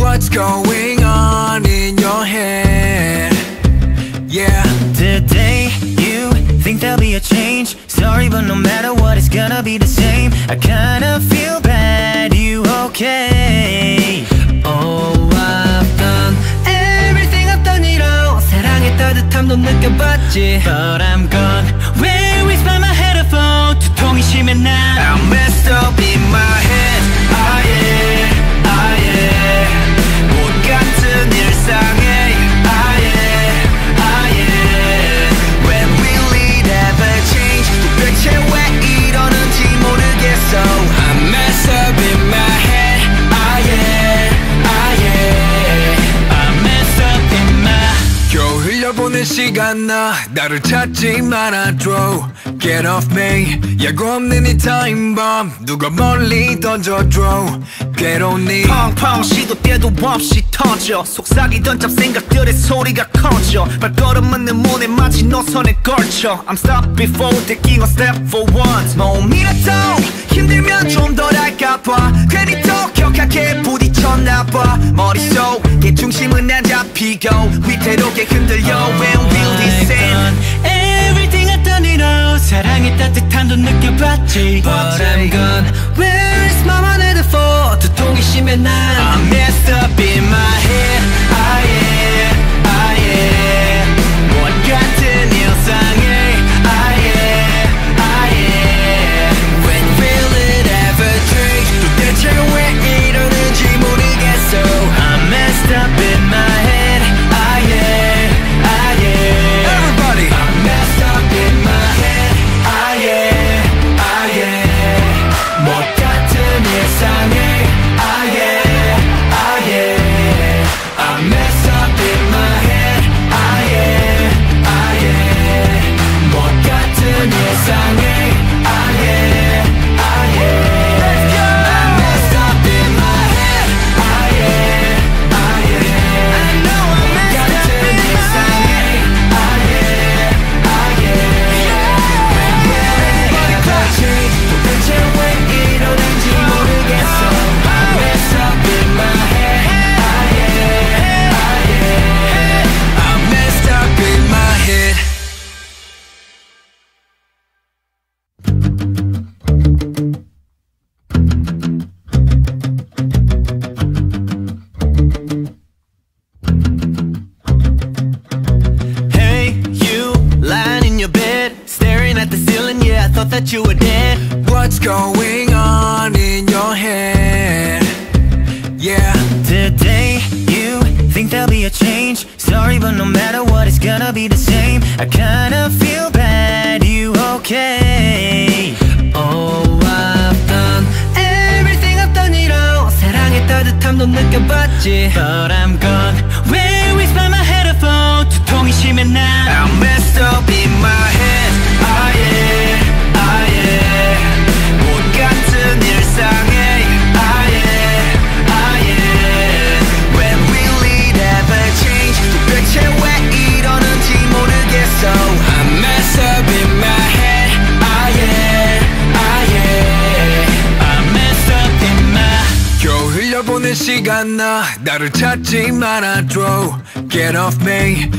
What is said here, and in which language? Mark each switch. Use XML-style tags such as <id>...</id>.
<en>What's going on in your head? Yeah. Today you think there'll be a change. Sorry, but no matter what, it's gonna be the same. I kinda feel bad, you okay? Oh, I've done everything I've done it all.</en> <ko>사랑의 따뜻함도 느껴봤지.</ko> <en>But I'm gone. Where is my headphone?</en> <ko>두통이 심해 난</ko> <en>I'm messed up in my head. Ah yeah, ah yeah.</en> <ko>못 같은 일상에 ah yeah, ah yeah.</ko> <en>When will it ever change?</en> <ko>도대체 왜 이러는지 모르겠어.</ko> <en>I'm messed up in my head. Ah yeah, ah yeah. I'm messed up in my.</en> <ko>겨우 흘려보낸 시간 나를 찾지 말아줘.</ko> <en>Get off me.</en> <ko>예고 없는 이 타임 bomb 누가 멀리 던져줘. 괴로운 네 펑펑 시도 때도 없이 터져. 속삭이던 잡생각들의 소리가 커져. 발걸음은 내 몸에 마치 노선에 걸쳐.</ko> <en>I'm stopped before taking a step for once.</en> <ko>몸이라도 힘들면 좀 덜 할까봐 괜히 더 격하게 부딪혔나봐. 머릿속에 중심은 안 잡히고 위태롭게 흔들려.</ko> <en>When will this end? Everything I've done it all.</en> <ko>사랑의 따뜻함도 느껴봤지.</ko> <en>But I'm gone. Where is my headphone?</en> <ko>두통이 심해 난</ko> <en>I'm messed up in my head. Ah yeah, ah yeah.</en> <ko>못 같은 일상에 ah yeah, ah yeah.</ko> <en>When will it ever change?</en> <ko>도대체 왜 이러는지 모르겠어.</ko> <en>I'm messed up in my head. Ah yeah, ah yeah. Everybody I'm messed up in my head. Ah yeah, ah yeah.</en> <ko>못 같은 일상에 ah yeah, ah yeah.</ko> <en>I'm messed up in my head. Ah yeah, ah yeah.</en> <ko>못 같은 일상에 ah yeah, ah yeah.</ko> <en>Let's go. I'm messed up in my head. Ah yeah, ah yeah. I know I'm messed up in my head. Ah yeah, ah yeah. When will it ever change?</en> <ko>도대체 왜 이러는지 모르겠어.</ko> <en>I'm messed up in my head. Ah yeah, ah yeah. I'm messed up in my head. Hey, you lying in your bed, staring at the ceiling. Yeah, I thought that you were dead. What's going on in your head? Yeah. Today you think there'll be a change. Sorry, but no matter what, it's gonna be the same. I kinda feel bad, you okay? Oh, I've done everything I've done it all.</en> <ko>사랑의 따뜻함도 느껴봤지.</ko> <en>But I'm gone. Where is my headphone?</en> <ko>두통이 심해 난</ko> <en>I'm messed up in my head. Ah yeah, ah yeah.</en> <ko>못 같은 일상에 ah yeah, ah yeah.</ko> <en>When will it ever change?</en> <ko>도대체 왜 이러는지 모르겠어.</ko> <en>I'm messed up in my head. Ah yeah, ah yeah. I'm messed up in my.</en> <ko>겨우 흘려보낸 시간 나를 찾지 말아줘.</ko> <en>Get off me.</en>